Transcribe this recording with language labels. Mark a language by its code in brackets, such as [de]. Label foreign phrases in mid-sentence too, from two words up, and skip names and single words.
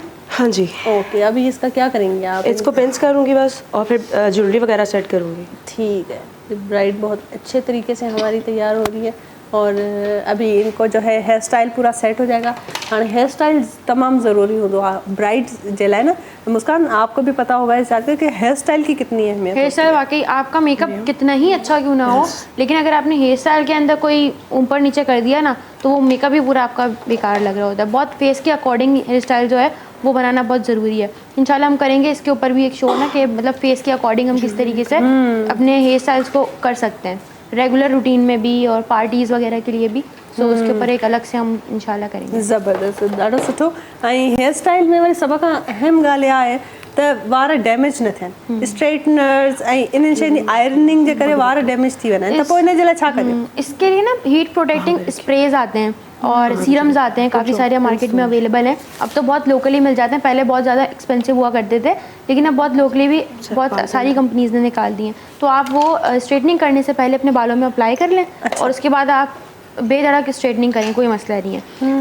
[ur] ہاں جی. اوکے، ابھی اس کا کیا کریں گے آپ? اس کو پنز کروں گی بس، اور پھر جیولری وغیرہ سیٹ کروں گی. ٹھیک ہے. برائیڈ بہت اچھے طریقے سے ہماری تیار ہو رہی ہے اور ابھی ان کو جو ہے [en] hair style [ur] پورا سیٹ ہو جائے گا. [sd] हाँ, [en] hair style [sd] तमाम ज़रूरी हो ब्राइड जे लाइ ना। [ur] مسکان، آپ کو بھی پتا ہوگا اس بات کہ [en] hair style [ur] کی کتنی اہمیت ہے. [en] hair style [ur] واقعی، آپ کا میک اپ کتنا ہی اچھا کیوں نہ ہو، لیکن اگر آپ نے [en] hair style [ur] کے اندر کوئی اوپر نیچے کر دیا نا، تو وہ میک اپ بھی پورا آپ کا بیکار لگ رہا ہوتا ہے. بہت فیس کے [en] according hair style [ur] جو ہے وہ بنانا بہت ضروری ہے. انشاءاللہ ہم کریں گے اس کے اوپر بھی ایک شو نا، کہ مطلب فیس کے اکارڈنگ ہم کس طریقے سے اپنے [en] hair styles [ur] کو کر سکتے ہیں, [en] regular routine [ur] میں بھی اور پارٹیز وغیرہ کے لیے بھی. سو اس کے اوپر ایک الگ سے ہم انشاءاللہ کریں گے. [sd] ज़बरदस्त, ॾाढो सुठो। ऐं हेयर स्टाइल में वरी सभ खां अहम ॻाल्हि इहा आहे त वार डैमेज न थियनि, स्ट्रेटनर्स ऐं इन्हनि शयुनि जी आयरनिंग जे करे वार डैमेज थी वञनि त पोइ इन जे लाइ छा करियो? [ur] اس کے لیے نا [en] heat protecting sprays [ur] آتے ہیں اور سیرمز آتے ہیں، کافی سارے مارکیٹ میں اویلیبل ہیں. اب تو بہت لوکلی مل جاتے ہیں، پہلے بہت زیادہ ایکسپینسو ہوا کرتے تھے، لیکن اب بہت لوکلی بھی بہت ساری کمپنیز نے نکال دی ہیں. تو آپ وہ اسٹریٹننگ کرنے سے پہلے اپنے بالوں میں اپلائی کر لیں اور اس کے بعد آپ بے دھڑک اسٹریٹننگ کریں، کوئی مسئلہ نہیں ہے.